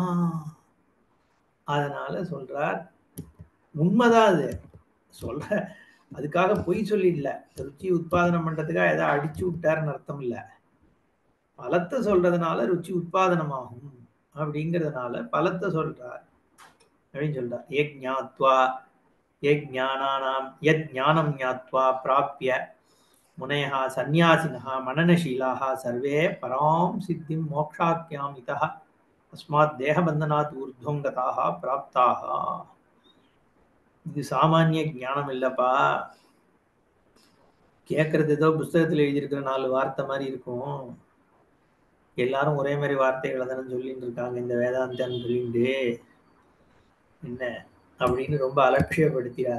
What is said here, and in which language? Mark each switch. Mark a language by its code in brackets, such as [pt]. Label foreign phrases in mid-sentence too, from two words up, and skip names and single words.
[ta] அதனால சொல்றார், உண்மைதான் அது சொல்ற, அதுக்காக பொய் சொல்லி இல்லை. [sa] रुचि उत्पादनम् [ta] பண்றதுக்காக ஏதாவது அடிச்சு விட்டாருன்னு அர்த்தம் இல்லை. பலத்தை சொல்றதுனால ருச்சி உத்பாதனமாகும் அப்படிங்கிறதுனால பலத்தை சொல்றார் அப்படின்னு சொல்றார். [sa] ஏக்ஞாத்வா यत् ज्ञानं ज्ञात्वा प्राप्य मुनयः सन्यासिनः मननशीलाः सर्वे परां सिद्धिं मोक्षाख्याम् इतः अस्मात् देहबन्धनात् ऊर्ध्वं गताः प्राप्ताः. [ta] இது சாமானிய ஞானம் இல்லப்பா. கேட்கறது ஏதோ புஸ்தகத்தில் எழுதியிருக்கிற 4 வார்த்தை மாதிரி இருக்கும். எல்லாரும் ஒரே மாதிரி வார்த்தைகளை தானே சொல்லிட்டு இருக்காங்க இந்த வேதாந்தம் சொல்லிட்டு என்ன அப்படின்னு ரொம்ப அலட்சியப்படுத்திடாத.